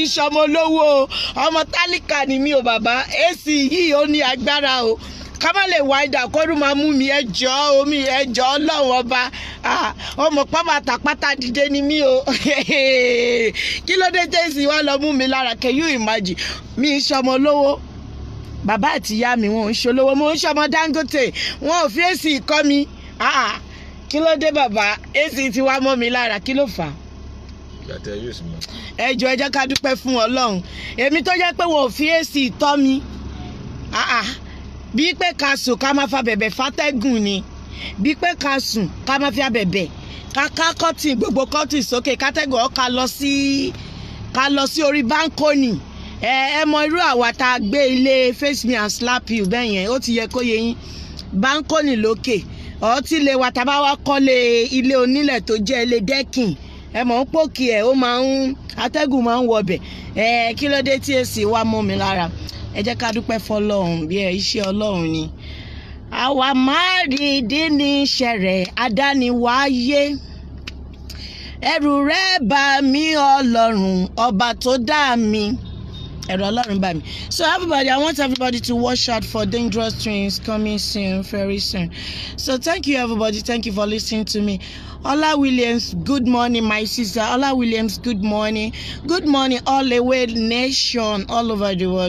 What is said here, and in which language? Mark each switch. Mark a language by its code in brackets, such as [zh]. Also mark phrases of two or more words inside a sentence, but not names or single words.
[yo] ìṣọmọ olówó ọmọ tálíkà ni mi ò bàbá èsì yìí ó ní agbára o ká má lè wáìdà kọ́rù máa mú mi ẹjọ́ omi ẹjọ́ ọlọ́run ọba ọmọ pátá dìde ni mí o kí ló dé tẹ́sí wá lọ mú mi lára [en] can you imagine [yo] mi ìṣọmọ olówó bàbá àti ìyá mi wọn ò ń ṣolówó mo ń ṣọmọ dangote wọn ò fi èsì kọ́ mi kí ló dé bàbá èsì ti wá mọ́ mi lára kí ló fà á. ẹ jẹ́ ká dúpẹ́ fún Ọlọ́run èmi tó jẹ́ pé wọn ò fi èsì tọ́ mi bí pé ká sùn ká máa fa bẹ̀bẹ̀ fátẹ́gùn ni bí pé ká sùn ká máa fi abẹ̀bẹ̀ ká kọ́tì gbogbo kọ́tì sókè kátẹ́gùn ká lọ sí orí báńkónì ẹ mọ irú àwa tá a gbé ilé [en] face me and slap you [yo] bẹ́ẹ̀ yẹn ó ti yẹ kó yé yín báńkónì lókè ọtí ilé wa tá a bá wá kọ́lé ilé onílẹ̀ tó jẹ́ ilé dẹ́kìn ẹ mọ̀ ń pòkì ẹ̀ ó máa ń atẹ́gùn máa ń wọbẹ̀ kí ló dé tí èsì wá mọ́ mi lára ẹ jẹ́ ká dúpẹ́ fọlọ́run bí iṣẹ́ Ọlọ́run ni àwa máa rí ìdí ní iṣẹ́ rẹ̀ adániwáyé ẹrù rẹ̀ bà mí Ọlọ́run ọba tó dá mi. [en] So everybody, I want everybody to watch out for Dangerous Twins coming soon, very soon. So thank you everybody, thank you for listening to me. Ola Williams, good morning my sister. Ola Williams, good morning. Good morning all the way nation, all over the world.